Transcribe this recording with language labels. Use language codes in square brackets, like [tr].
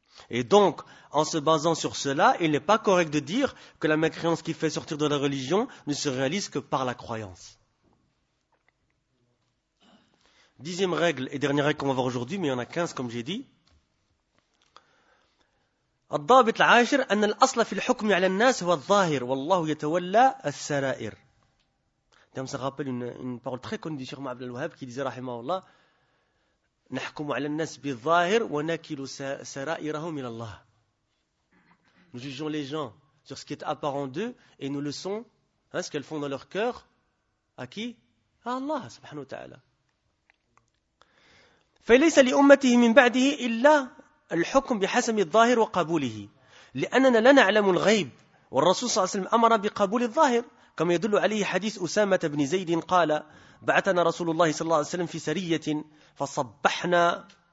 [fr] Et donc, en se basant sur cela, il n'est pas correct de dire que la mécréance qui fait sortir de la religion ne se réalise que par la croyance. 10e règle et dernière règle qu'on va voir aujourd'hui, mais il y en a 15 comme j'ai dit. [ar] الضابط العاشر أن الأصل في الحكم على الناس هو الظاهر والله يتولى السرائر. [fr] Ça me rappelle une parole très connue du Cheikh Abdel Wahhab qui disait rahimahullah, [ar] نحكم على الناس بالظاهر ونكل سرائرهم إلى الله. [fr] Nous jugeons les gens sur ce qui est apparent d'eux et nous laissons ce qu'elles font dans leur cœur à qui? À Allah subhanahu wa ta'ala. [ar] فليس لأمته من بعده إلا الحكم بحسب الظاهر وقبوله لأننا لا نعلم الغيب والرسول صلى الله عليه وسلم أمر بقبول الظاهر كما يدل عليه حديث أسامة بن زيد قال بعثنا رسول الله صلى الله عليه وسلم في سرية فصبحنا